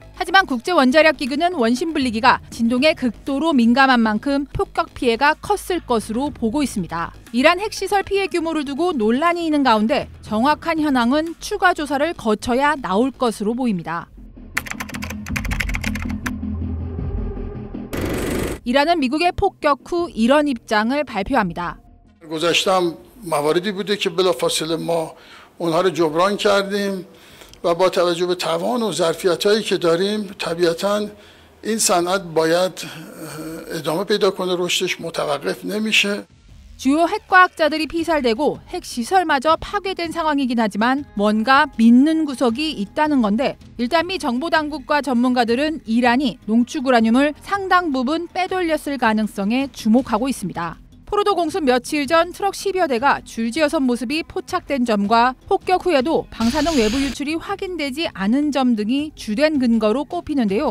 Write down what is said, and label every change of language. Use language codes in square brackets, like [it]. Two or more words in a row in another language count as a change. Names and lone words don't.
[ko] 하지만 국제원자력기구는 원심 분리기가 진동에 극도로 민감한 만큼 폭격 피해가 컸을 것으로 보고 있습니다. 이란 핵시설 피해 규모를 두고 논란이 있는 가운데 정확한 현황은 추가 조사를 거쳐야 나올 것으로 보입니다. 이란은 미국의 폭격 후 이런 입장을 발표합니다. [fa] گذاشتم مواردی بوده که بلافاصله ما اونها رو جبران کردیم و با توجه به توان و ظرفیتایی که داریم طبیعتاً این صنعت باید ادامه پیدا کنه رشدش متوقف نمیشه. [ko] 주요 핵과학자들이 피살되고 핵시설마저 파괴된 상황이긴 하지만 뭔가 믿는 구석이 있다는 건데 일단 미 정보당국과 전문가들은 이란이 농축 우라늄을 상당 부분 빼돌렸을 가능성에 주목하고 있습니다. 포로도 공습 며칠 전 트럭 10여 대가 줄지어 선 모습이 포착된 점과 폭격 후에도 방사능 외부 유출이 확인되지 않은 점 등이 주된 근거로 꼽히는데요.